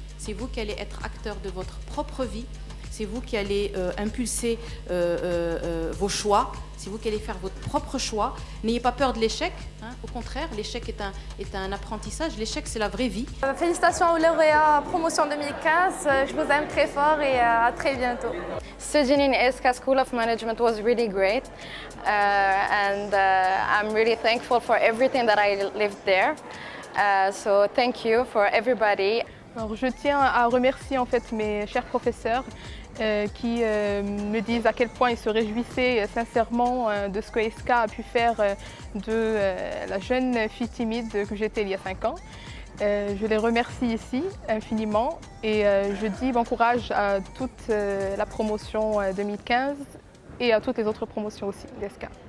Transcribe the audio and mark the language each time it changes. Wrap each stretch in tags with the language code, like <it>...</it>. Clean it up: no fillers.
<fr>C'est vous qui allez être acteur de votre propre vie. C'est vous qui allez impulser vos choix. C'est vous qui allez faire votre propre choix. N'ayez pas peur de l'échec. Hein. Au contraire, l'échec est un apprentissage. L'échec, c'est la vraie vie. Félicitations aux lauréats promotion 2015. Je vous aime très fort et à très bientôt.</fr> <en>Studying in ESCA School of Management was really great. And I'm really thankful for everything that I lived there. So thank you for everybody.</en> <fr>Alors, je tiens à remercier en fait mes chers professeurs qui me disent à quel point ils se réjouissaient sincèrement de ce que ESCA a pu faire de la jeune fille timide que j'étais il y a 5 ans. Je les remercie ici infiniment et je dis bon courage à toute la promotion 2015 et à toutes les autres promotions aussi d'ESCA.</fr>